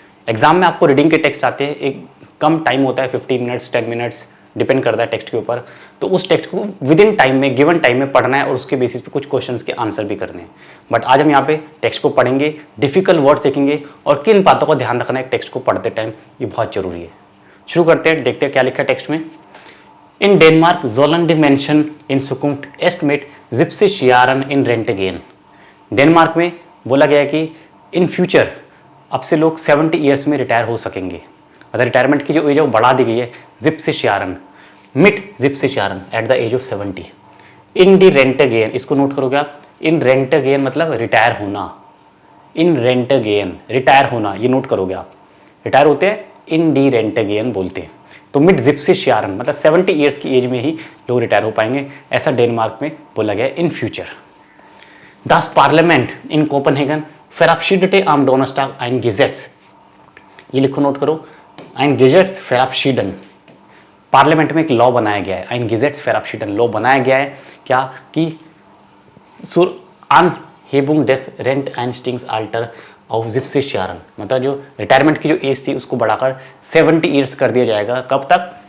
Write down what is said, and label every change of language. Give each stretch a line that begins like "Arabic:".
Hindi: Exam में आपको reading के टेक्स्ट आते हैं, एक कम टाइम होता है, 15 मिनट्स 10 मिनट्स डिपेंड करता है टेक्स्ट के ऊपर। तो उस टेक्स्ट को विद इन टाइम में, गिवन टाइम में पढ़ना है और उसके बेसिस पे कुछ क्वेश्चंस के आंसर भी करने हैं। बट आज हम यहाँ पे टेक्स्ट को पढ़ेंगे, डिफिकल्ट वर्ड्स देखेंगे और किन बातों का ध्यान रखना है टेक्स्ट को पढ़ते टाइम, ये बहुत जरूरी है। शुरू करते हैं, देखते हैं क्या लिखा है टेक्स्ट में।
German: इन डेनमार्क sollen die Menschen in Zukunft erst mit 70 Jahren in Rente gehen।
Hindi: Denmark में बोला गया है कि इन फ्यूचर अब से लोग 70 ईयर्स में रिटायर हो सकेंगे। मतलब रिटायरमेंट की जो एज है वो बढ़ा दी गई है, 70 Jahren मिट 70 Jahren at the age of 70।
German: इन डी रेंट गेन,
Hindi: इसको नोट करोगे आप, इन रेंट गेन मतलब रिटायर होना, इन रेंट गेन रिटायर होना, ये नोट करोगे आप। रिटायर होते हैं इन डी रेंट गेन बोलते हैं। तो मिड 70 Jahren मतलब 70 ईयर्स की एज में ही लोग रिटायर हो पाएंगे, ऐसा डेनमार्क में बोला गया in future.
German: Das Parlament in Copenhagen verabschiedete am Donnerstag ein Gesetz।
Hindi: ये लिखो, नोट करो,
German: ein Gesetz verabschieden।
Hindi: पार्लियामेंट में एक लॉ बनाया गया है, ein Gesetz verabschieden लॉ बनाया गया है क्या कि
German: zur Anhebung des Renteneinstiegsalter auf 70 Jahren,
Hindi: मतलब जो रिटायरमेंट की जो एज थी उसको बढ़ाकर 70 ईयर्स कर दिया जाएगा। कब तक?